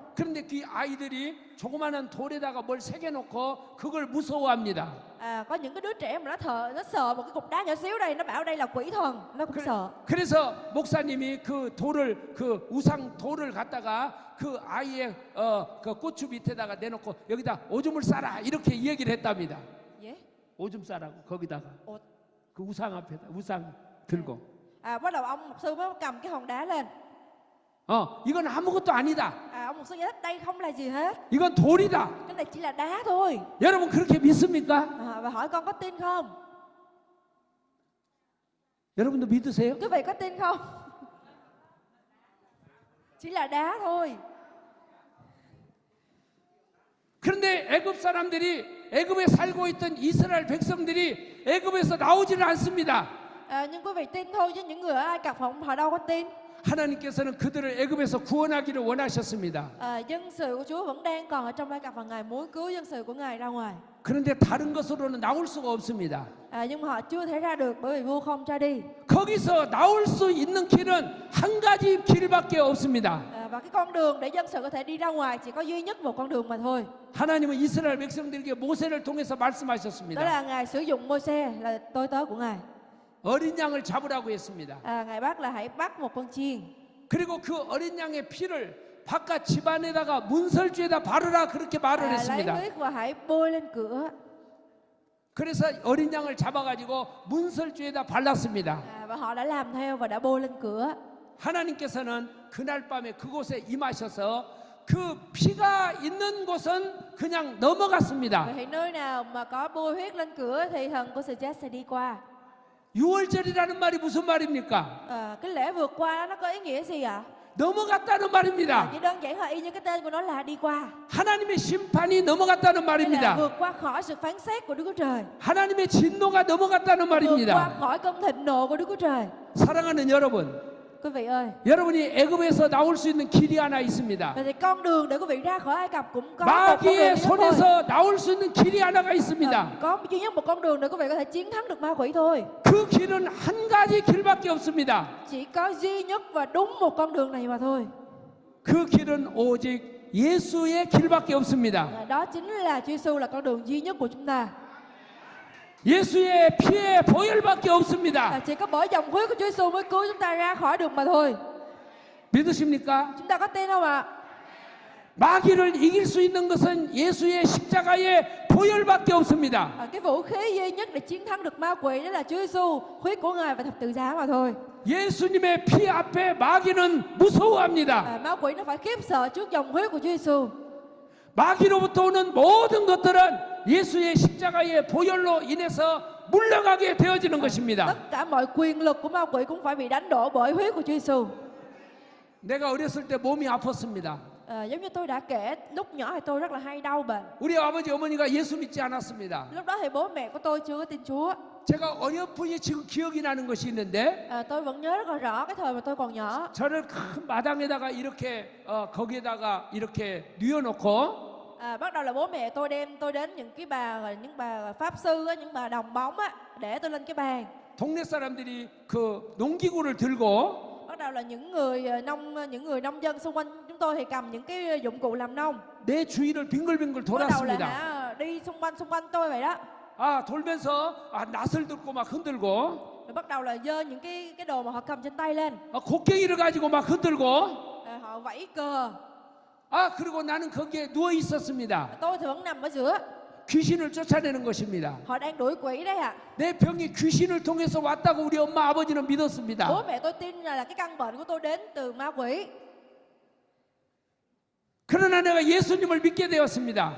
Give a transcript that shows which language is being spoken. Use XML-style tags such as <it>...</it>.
<ko>그런데 그 아이들이 조그마한 돌에다가 뭘 새겨놓고 그걸 무서워합니다.</ko> <vi>Có những cái đứa trẻ mà nó sợ một cái cục đá nhỏ xíu đây, nó bảo đây là quỷ thần, nó cũng sợ.</vi> <ko>그래서 목사님이 그 돌을 그 우상 돌을 갖다가 그 아이의 그 고추 밑에다가 내놓고 여기다 오줌을 싸라 이렇게 얘기를 했답니다. 예? 오줌 싸라고 거기다가 그 우상 앞에다 우상 들고.</ko> <vi>Bắt đầu ông mục sư mới cầm cái hòn đá lên.</vi> <ko>이건 아무것도 아니다.</ko> <vi>Ông mục sư giải thích đây không là gì hết.</vi> <ko>이건 돌이다.</ko> <vi>Cái này chỉ là đá thôi.</vi> <ko>여러분 그렇게 믿습니까?</ko> <vi>Và hỏi con có tin không?</vi> <ko>여러분도 믿으세요?</ko> <vi>Quý vị có tin không? Chỉ là đá thôi.</vi> <ko>그런데 애굽 사람들이 애굽에 살고 있던 이스라엘 백성들이 애굽에서 나오지를 않습니다.</ko> <vi>Nhưng quý vị tin thôi chứ những người ở Ai Cập họ đâu có tin.</vi> <ko>하나님께서는 그들을 애굽에서 구원하기를 원하셨습니다.</ko> <vi>Dân sự của Chúa vẫn đang còn ở trong Ai Cập và Ngài muốn cứu dân sự của Ngài ra ngoài.</vi> <ko>그런데 다른 것으로는 나올 수가 없습니다.</ko> <vi>Nhưng mà họ chưa thể ra được bởi vì vua không cho đi.</vi> <ko>거기서 나올 수 있는 길은 한 가지 길밖에 없습니다.</ko> <vi>Và cái con đường để dân sự có thể đi ra ngoài chỉ có duy nhất một con đường mà thôi.</vi> <ko>하나님은 이스라엘 백성들에게 모세를 통해서</ko> <vi>Đó</vi> <ko>말씀하셨습니다.</ko> <vi>là Ngài sử dụng Môi-se là tôi tớ của Ngài.</vi> <ko>어린 양을 잡으라고 했습니다.</ko> <vi>Ngài bắt là hãy bắt một con chiên.</vi> <ko>그리고 그 어린 양의 피를 바깥 집안에다가 문설주에다 바르라 그렇게 말을</ko> <vi>Lấy</vi> <ko>했습니다.</ko> <vi>huyết và hãy bôi lên cửa.</vi> <ko>그래서 어린 양을 잡아가지고 문설주에다 발랐습니다.</ko> <vi>Và họ đã làm theo và đã bôi lên cửa.</vi> <ko>하나님께서는 그날 밤에 그곳에 임하셔서 그 피가 있는 곳은 그냥 넘어갔습니다.</ko> <vi>Vậy thì nơi nào mà có bôi huyết lên cửa thì thần của sự chết sẽ đi qua.</vi> <ko>유월절이라는 말이 무슨 말입니까?</ko> <vi>Cái lễ vượt qua đó nó có ý nghĩa gì ạ?</vi> <ko>넘어갔다는 말입니다.</ko> <vi>Chỉ đơn giản là y như cái tên của nó là đi qua.</vi> <ko>하나님의 심판이 넘어갔다는 말입니다.</ko> <vi>vượt qua khỏi sự phán xét của Đức Chúa Trời.</vi> <ko>하나님의 진노가 넘어갔다는</ko> <vi>Vượt qua</vi> <ko>말입니다.</ko> <vi>khỏi cơn thịnh nộ của Đức Chúa Trời.</vi> <ko>사랑하는 여러분,</ko> <vi>Quý vị ơi,</vi> <ko>여러분이 애굽에서 나올 수 있는 길이 하나 있습니다.</ko> <vi>vậy thì con đường để quý vị ra khỏi Ai Cập cũng có một con đường</vi> <ko>마귀의</ko> <vi>duy nhất thôi.</vi> <ko>손에서 나올 수 있는 길이 하나가 있습니다.</ko> <vi>Có duy nhất một con đường để quý vị có thể chiến thắng được ma quỷ thôi.</vi> <ko>그 길은 한 가지 길밖에 없습니다.</ko> <vi>Chỉ có duy nhất và đúng một con đường này mà thôi.</vi> <ko>그 길은 오직 예수의 길밖에 없습니다.</ko> <vi>Đó chính là Chúa Giêsu là con đường duy nhất của chúng ta.</vi> <ko>예수의 피의 보혈밖에 없습니다.</ko> <vi>Chỉ có bởi dòng huyết của Chúa Giêsu mới cứu chúng ta ra khỏi được mà thôi.</vi> <ko>믿으십니까?</ko> <vi>Chúng ta có tin không ạ?</vi> <ko>마귀를 이길 수 있는 것은 예수의 십자가의 보혈밖에 없습니다.</ko> <vi>Cái vũ khí duy nhất để chiến thắng được ma quỷ đó là Chúa Giêsu, huyết của Ngài và thập tự giá mà thôi.</vi> <ko>예수님의 피 앞에 마귀는 무서워합니다.</ko> <vi>Ma quỷ nó phải khiếp sợ trước dòng huyết của Chúa Giêsu.</vi> <ko>마귀로부터 오는 모든 것들은 예수의 십자가의 보혈로 인해서 물러가게 되어지는 것입니다.</ko> <vi>Tất cả mọi quyền lực của ma quỷ cũng phải bị đánh đổ bởi huyết của Chúa Giêsu.</vi> <ko>내가 어렸을 때 몸이 아팠습니다.</ko> <vi>Giống như tôi đã kể, lúc nhỏ thì tôi rất là hay đau bệnh.</vi> <ko>우리 아버지 어머니가 예수 믿지 않았습니다.</ko> <vi>Lúc đó thì bố mẹ của tôi chưa có tin Chúa.</vi> <ko>제가 어렴풋이 지금 기억이 나는 것이 있는데</ko> <vi>Tôi vẫn nhớ rất là rõ cái thời mà tôi còn nhỏ.</vi> <ko>저를 큰 마당에다가 이렇게 거기에다가 이렇게 뉘어놓고</ko> <vi>Bắt đầu là bố mẹ tôi đem tôi đến những bà pháp sư á, những bà đồng bóng á, để tôi lên cái bàn.</vi> <ko>동네 사람들이 그 농기구를 들고</ko> <vi>Bắt đầu là những người nông dân xung quanh chúng tôi thì cầm những cái dụng cụ làm nông.</vi> <ko>내 주위를 빙글빙글</ko> <vi>Bắt đầu là</vi> <ko>돌았습니다.</ko> <vi>đi xung quanh tôi vậy đó.</vi> <ko>돌면서 낫을 들고 막 흔들고</ko> <vi>Rồi bắt đầu là giơ những cái đồ mà họ cầm trên tay lên.</vi> <ko>곡괭이를 가지고 막 흔들고</ko> <vi>Họ vẫy cờ.</vi> <ko>그리고 나는 거기에 누워 있었습니다.</ko> <vi>Tôi thì vẫn nằm ở giữa.</vi> <ko>귀신을 쫓아내는 것입니다.</ko> <vi>Họ đang đuổi quỷ đấy ạ.</vi> <ko>내 병이 귀신을 통해서 왔다고 우리 엄마 아버지는 믿었습니다.</ko> <vi>Bố mẹ tôi tin là cái căn bệnh của tôi đến từ ma quỷ.</vi> <ko>그러나 내가 예수님을 믿게 되었습니다.</ko>